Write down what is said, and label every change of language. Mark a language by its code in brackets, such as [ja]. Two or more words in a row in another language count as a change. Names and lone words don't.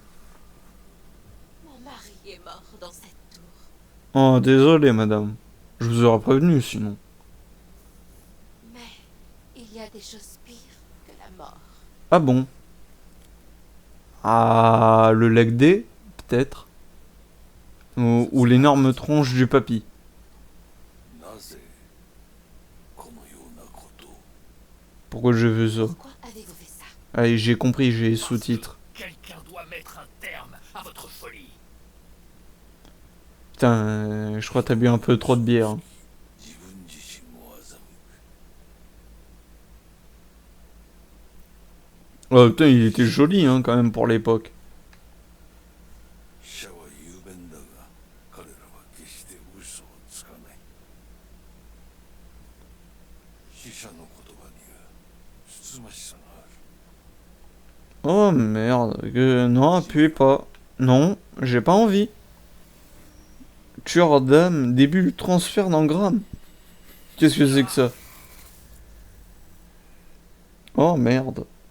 [fr] Mon mari est mort dans cette tour. Oh, désolé, madame. Je vous aurais prévenu, sinon. Mais il y a des choses pires que la mort. Ah bon? Ah, le [en] leg day, [fr] peut-être. Ou l'énorme tronche du papy. [ja] なぜこのようなことを [fr] Pourquoi j'ai vu ça? Pourquoi avez-vous fait ça? Allez, j'ai compris, j'ai les sous-titres. Quelqu'un doit mettre un terme à votre folie. Putain, je crois que t'as bu un peu trop de bière. [ja] 自分自身も欺く [fr] Oh putain, il était joli, hein, quand même, pour l'époque. [ja] 死者は雄弁だが彼らは決して嘘をつかない死者の言葉にはつつましさがある [fr] Oh merde, non, appuie pas. Non, j'ai pas envie. Tueur d'âme, début du transfert d'engramme. Qu'est-ce que c'est que ça? Oh merde.